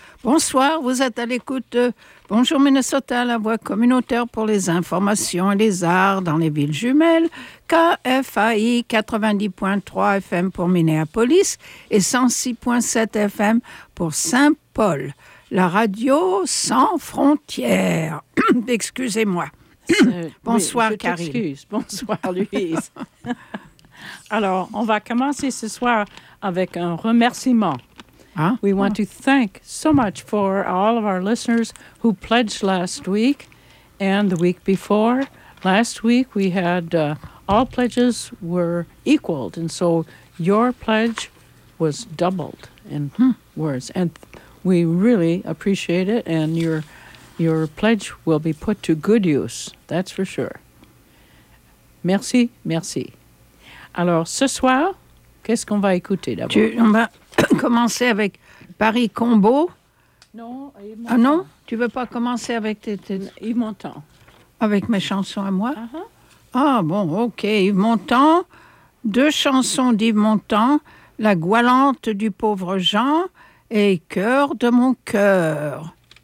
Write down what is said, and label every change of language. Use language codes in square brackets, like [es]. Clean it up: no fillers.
[fr] Bonsoir, vous êtes à l'écoute de Bonjour Minnesota, la voix communautaire pour les informations et les arts dans les villes jumelles, KFAI 90.3 FM pour Minneapolis et 106.7 FM pour Saint-Paul, la radio sans frontières. Excusez-moi. Bonsoir, oui, Karine. Excuse. Bonsoir, Louise. Alors, on va commencer ce soir avec un remerciement. [en] We want to thank so much for all of our listeners who pledged last week and the week before. Last week, we had all pledges were equaled, and so your pledge was doubled in words. And we really appreciate it, and your pledge will be put to good use, that's for sure. [fr] Merci, merci. Alors, ce soir, qu'est-ce qu'on va écouter d'abord? Commencer avec Paris Combo. Non, ah non, tu veux pas commencer avec tes Yves Montand. Avec mes chansons à moi. Ah bon, OK, Yves Montand, deux chansons d'Yves Montand, La Goualante du pauvre Jean et Cœur de mon cœur.